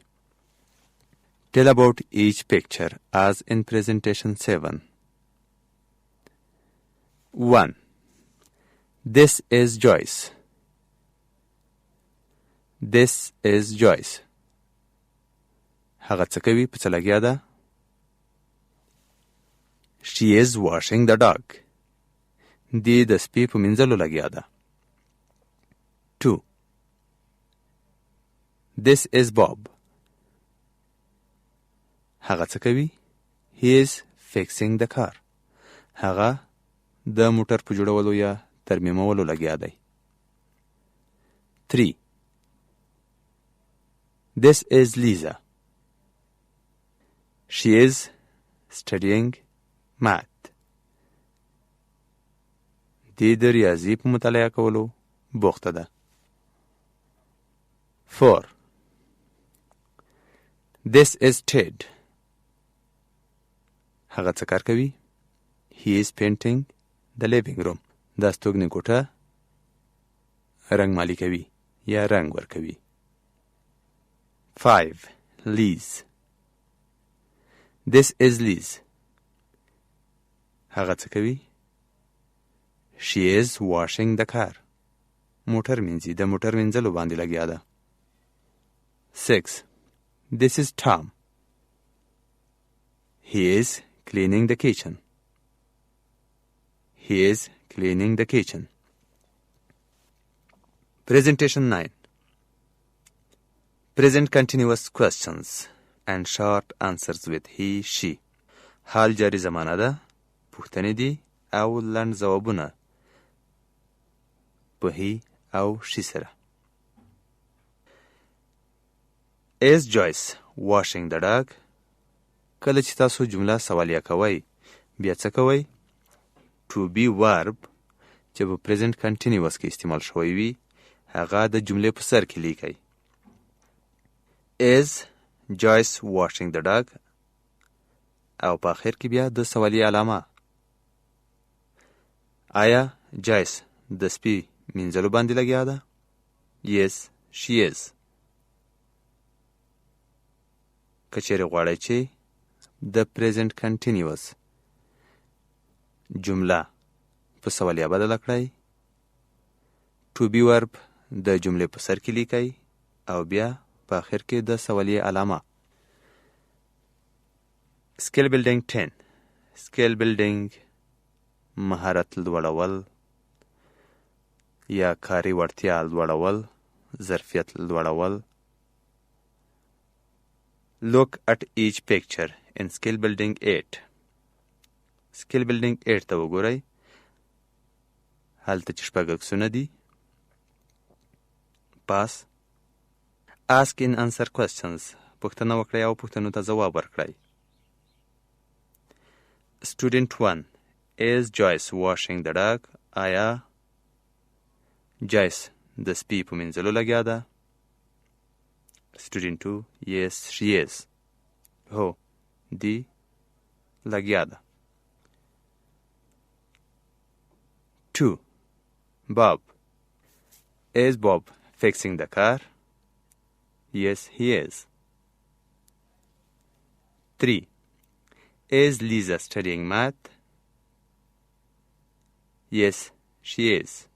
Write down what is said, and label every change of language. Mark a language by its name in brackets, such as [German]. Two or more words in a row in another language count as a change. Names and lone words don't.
[English] Tell about each picture as in presentation 7 1 This is Joyce. This is Joyce. [Pashto] هغه څه کوي په څه لګیا ده؟ [English] She is washing the dog. [Pashto] دی د سپي په مینځلو لګیا ده. [English] 2 This is Bob. [Pashto] هغه څه کوي؟ [English] He is fixing the car. [Pashto] هغه د موټر په جوړولو یا ترمیمولو لګیا دی. [English] 3. This is Lisa. She is studying math. [Pashto] دی د ریاضی په مطالعه کولو بوخته ده. [English] 4. This is Ted. [Pashto] هغه څه کار کوي؟ [English] He is painting the living room. [Pashto] دا ستوګنې کوټه رنګ مالی کوي یا رنګ ورکوي. [English] 5. Liz. This is Liz. [Pashto] هغه څه کوي؟ [English] She is washing the car. [Pashto] موټر مینځي، د موټر مینځلو باندې لګیا ده. [English] 6. This is Tom. He is cleaning the kitchen. He is cleaning the kitchen. Presentation 9. Present continuous questions and short answers with he, she. [Pashto] حال جاری زمانه ده، پوښتنې دي او لنډ ځوابونه په he او she سره. [English] Is Joyce washing the dog? [Pashto] کله چې تاسو جمله سوالیه کوئ بیا څه کوئ؟ [English] To be verb [Pashto] چې په [English] present continuous [Pashto] کې استعمال شوی وي هغه د جملې په سر کې لیکئ. [English] Is Joyce washing the dog? [Pashto] او په آخر کې بیا د سوالیه علامه. آیا جایس د سپي مینځلو باندې لګیا ده؟ [English] Yes, she is. [Pashto] که چیرې غواړئ چې د [English] present continuous [Pashto] جمله په سوالیه بدله کړئ [English] to be verb [Pashto] د جملې په سر کې لیکئ او بیا په آخر کې د سوالیه علامه. [English] Skill building 10. Skill building [Pashto] مهارت لوړول یا کاري وړتیا لوړول، ظرفیت لوړول. [English] Look at each picture in skill building 8. skill building 8 [Pashto] ته وګورئ. هلته چې شپږ عکسونه دي. [English] Pass. Ask and answer questions. [Pashto] پوښتنه وکړئ او پوښتنو ته ځواب ورکړئ. [English] Student 1. Is Joyce washing the dog? [Pashto] آیا Joyce د سپي په مینځلو لګیا ده؟ [English] Student 2. Yes, she is. [Pashto] هو، دی لګیا ده. [English] 2. Bob. Is Bob fixing the car? Yes, he is. 3. Is Lisa studying math? Yes, she is.